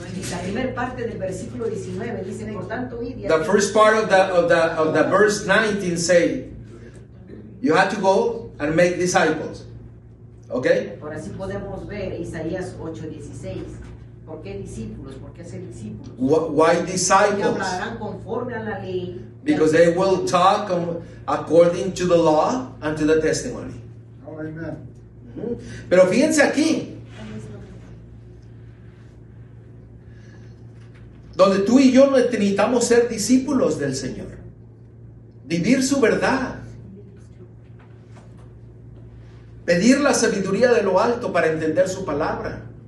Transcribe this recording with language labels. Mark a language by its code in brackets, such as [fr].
[es] La primera parte del versículo 19 dice, por tanto, id y [en] The first part of the verse 19 say, you have to go and make disciples. Okay? [es] Ahora sí podemos ver Isaías 8:16. ¿Por qué discípulos? ¿Por qué hacer discípulos? [en] Why [es] Porque [en] disciples? [es] hablarán conforme a la ley. [en] Because they will talk according to the law and to the testimony. [es] Pero fíjense aquí, donde tú y yo necesitamos ser discípulos del Señor, vivir su verdad, pedir la sabiduría de lo alto para entender su palabra.